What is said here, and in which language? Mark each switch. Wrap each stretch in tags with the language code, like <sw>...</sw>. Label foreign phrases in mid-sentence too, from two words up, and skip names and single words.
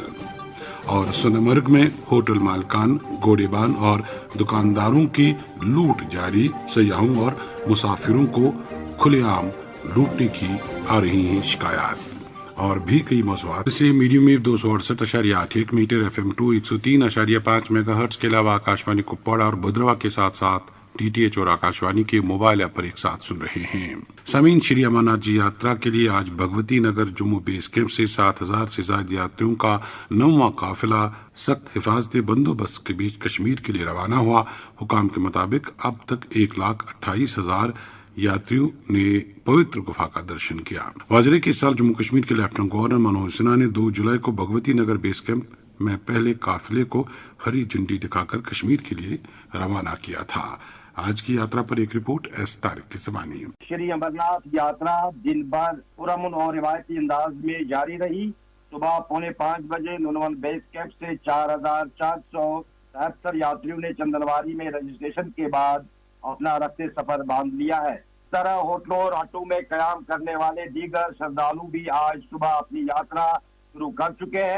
<ur>اور سونمرگ میں ہوٹل مالکان، گوڑے بان اور دکانداروں کی لوٹ جاری، سیاحوں اور مسافروں کو کھلے عام لوٹنے کی آ رہی ہیں شکایات۔ اور بھی کئی موضوعات سے</ur> <en>medium wave</en> <ur>268.81 میٹر، FM 2 103.5 میگا ہرٹز کے علاوہ آکاشوانی کپواڑہ اور بدروا کے ساتھ ساتھ DTH اور آکاشوانی کے</ur> <en>mobile app</en> <ur>پر ایک ساتھ سن رہے ہیں۔ سامعین، شری امرناتھ جی یاترا کے لیے آج بھگوتی نگر جموں</ur> <en>base camp</en> <ur>سے 7000 سے زائد یاتریوں کا 9واں قافلہ سخت حفاظتی بندوبست کے بیچ کشمیر کے لیے روانہ ہوا۔ حکام کے مطابق اب تک 1,28,000 یاتریوں نے پوتر گفا کا درشن کیا۔ واضح کہ اس سال جموں کشمیر کے</ur> <en>Lieutenant Governor</en> <ur>منوج سنہا نے 2 جولائی کو بھگوتی نگر</ur> <en>base camp</en> <ur>میں پہلے قافلے کو ہری جھنڈی دکھا کر کشمیر کے لیے روانہ کیا تھا۔ آج کی یاترا پر ایک رپورٹ ایس طارق کی زبانی۔ شری امرناتھ یاترا دن بھر پرامن اور روایتی انداز میں جاری رہی۔ صبح 4:45 بجے نونول</ur> <en>base camp</en> <ur>سے 4473 یاتریوں نے چندنواری میں رجسٹریشن کے بعد اپنا رخت سفر باندھ لیا ہے۔ اس طرح ہوٹلوں اور آٹو میں قیام کرنے والے دیگر شردالو بھی آج صبح اپنی یاترا شروع کر چکے ہیں۔</ur>